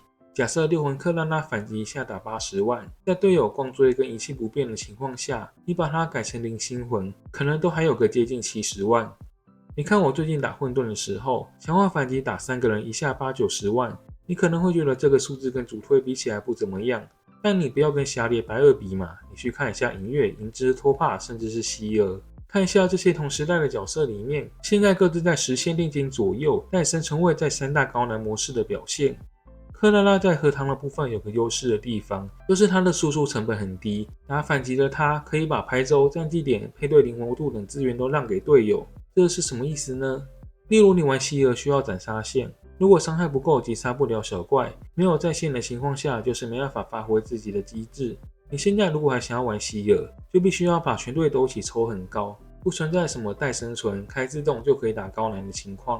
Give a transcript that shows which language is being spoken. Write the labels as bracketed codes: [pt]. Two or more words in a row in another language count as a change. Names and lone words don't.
[zh] 假設6魂克拉拉反擊一下打80萬，在隊友光追跟儀器不變的情況下，你把它改成0星魂，可能都還有個接近70萬。你看我最近打混沌的時候，強化反擊打3個人一下8、90萬，你可能會覺得這個數字跟主推比起來不怎麼樣。但你不要跟霞烈白二比嘛，你去看一下銀月、銀之、托帕，甚至是希兒，看一下這些同時代的角色裡面，現在各自在10限定金左右，在生存位在3大高難模式的表現。克拉拉在荷塘的部分有個優勢的地方，就是它的輸出成本很低，打反擊的它可以把排州、戰績點、配對靈活度等資源都讓給隊友。這是什麼意思呢？例如你玩希兒需要斬殺線，如果傷害不夠及殺不了小怪，沒有在線的情況下，就是沒辦法發揮自己的機制。你現在如果還想要玩希爾，就必須要把全隊都一起抽很高，不存在什麼帶生存、開自動就可以打高難的情況。